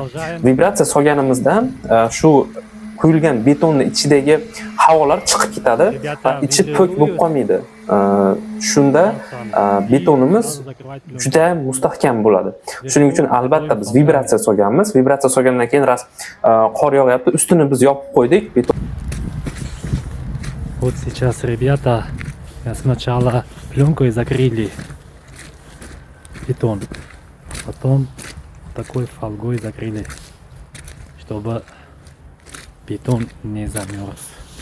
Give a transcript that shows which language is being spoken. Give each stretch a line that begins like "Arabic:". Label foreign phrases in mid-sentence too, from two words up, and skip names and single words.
Uzbek: Vibratsiya solganimizda shu quyilgan betonning ichidagi havolar chiqib ketadi va ichi po'k bo'lib qolmaydi. Shunda betonimiz juda mustahkam bo'ladi. Shuning uchun albatta biz vibratsiya solganmiz. Vibratsiya solgandan keyin qor yog'yapti, ustini biz yopib qo'ydik.
Russian: Вот сейчас ребята сначала пленкой закрыли бетон, потом такой фольгой закрыли, чтобы бетон не замерз.